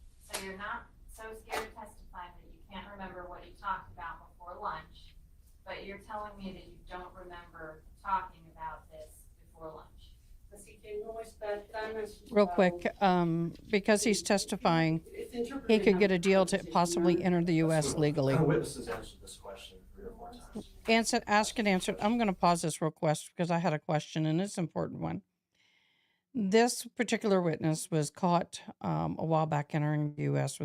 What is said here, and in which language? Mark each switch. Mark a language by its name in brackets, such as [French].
[English] So you're not so scared to testify that you can't remember what you talked about before lunch, but you're telling me that you don't remember talking about this before lunch. [Spanish] Así que no está tan asustado. [English] Real quick, because he's testifying, he could get a deal to possibly enter the U.S. legally. Witnesses answered this question 3 or 4 times. Ask and answer. I'm going to pause this real quick because I had a question, and it's an important one. This particular witness was caught a while back entering the U.S.